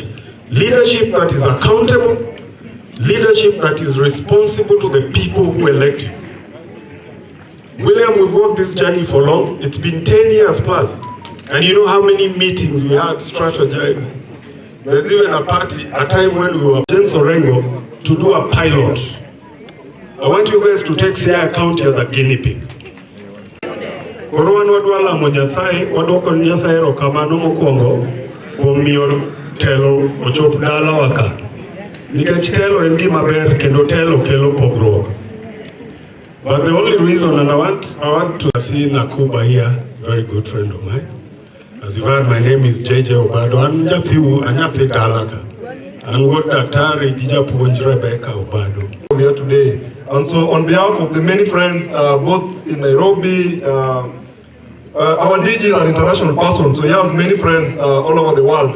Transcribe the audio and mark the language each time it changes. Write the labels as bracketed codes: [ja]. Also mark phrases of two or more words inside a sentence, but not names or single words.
[en] Leadership that is accountable, leadership that is responsible to the people who elect you. William, we've worked this journey for long. It's been 10 years plus. And you know how many meetings we had strategizing. There's even a time when we were James Orengo to do a pilot. I want you guys to take Siaya County as a guinea pig. [luo] Korowan wadwala mo Nyasaye, wadwoko Nyasaye erokamano mokwongo kuom miyo telo ochop dala waka. Nikech telo en gima ber kendo telo kelo pogruok. [en] But the only reason, and I want to see Nakuba here, very good friend of mine. As you've heard, my name is JJ Obado. I'm Nyathi Dalaka. And what Daktari Dijapuonj Rebecca Obado. Here today. And so on behalf of the many friends, both in Nairobi, our DG is an international person, so he has many friends all over the world.